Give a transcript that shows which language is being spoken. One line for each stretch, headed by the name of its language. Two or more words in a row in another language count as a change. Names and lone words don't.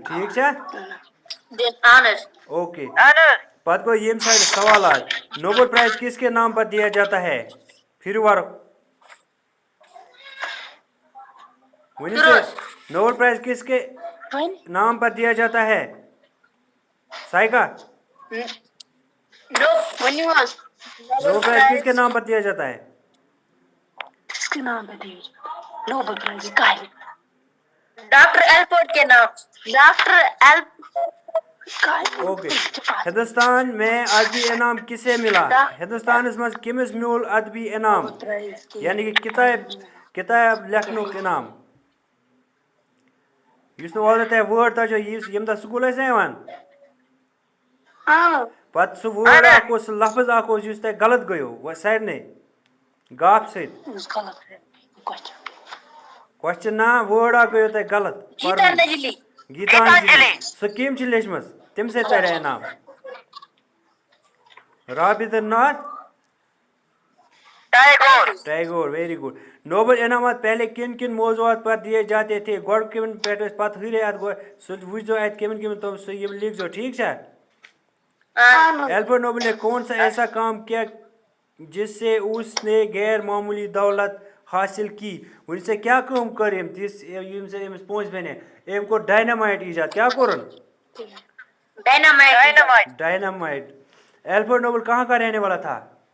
Kashmiri: ٹھیٖک چھا اوکے. پتہٕ گوٚو ییٚمہِ سایڈٕ سوالات.
Urdu: نوبل پرائز کس کے نام پر دیا جاتا ہے؟ پھر وار ونی سے نوبل پرائز کس کے نام پر دیا جاتا ہے؟ سائیکا نوبل پرائز کس کے نام پر دیا جاتا ہے؟ کس کے نام پہ دیا جاتا ہے نوبل پرائز؟ کا ہے ڈاکٹر ایلفورڈ کے نام. اوکے. ہندوستان میں ادبی انعام کسے ملا؟
Kashmiri: ہندوستانس مز کمس میول ادبی انعام یعنی کہ کتاب لیکھنُک انعام. یُس نہٕ اوترٕ تۄہہِ وٲڈ تۄہہِ چھو ییٚمہِ دۄہ سکوٗل ٲسۍ نا یِوان پتہٕ سُہ وٲڈ اکھ اوس سُہ لفظ اکھ اوس یُس تۄہہِ غلط گٔیو سارنٕے گاپھ سۭتۍ. کوسچن نا وٲڈ اکھ گٔیو تۄہہِ غلط گیتانجلی. گیتانجلی. سۄ کٔمۍ چھِ لیچھمٕژ تٔمۍ سۭتۍ ترِ انعام. رابندر ناتھ ٹیگور.
English: very good.
Urdu: نوبل انعامات پہلے کن کن موضوعات پر دیے جاتے تھے؟
Kashmiri: گۄڈٕ کمن پٮ۪ٹھ ٲسۍ پتہٕ ہُرے اتھ سُہ وٕچھزیو اتہِ کمن کمن تِم سُہ یِم لیکھزیو. ٹھیک چھا؟
Urdu: ایلفریڈ نوبل نے کون سا ایسا کام کیا جس سے اس نے غیر معمولی دولت حاصل کی؟
Kashmiri: وٕنۍ ژےٚ کیٛاہ کٲم کٔر أمۍ تِژھ ییٚمہِ سۭتۍ أمِس پونٛسہٕ بنے؟ أمۍ کوٚر ڈاینامایٹ ایجاد. کیٛاہ کوٚرُن؟ ڈاینامایٹ.
Urdu: ایلفریڈ نوبل کہاں کا رہنے والا تھا؟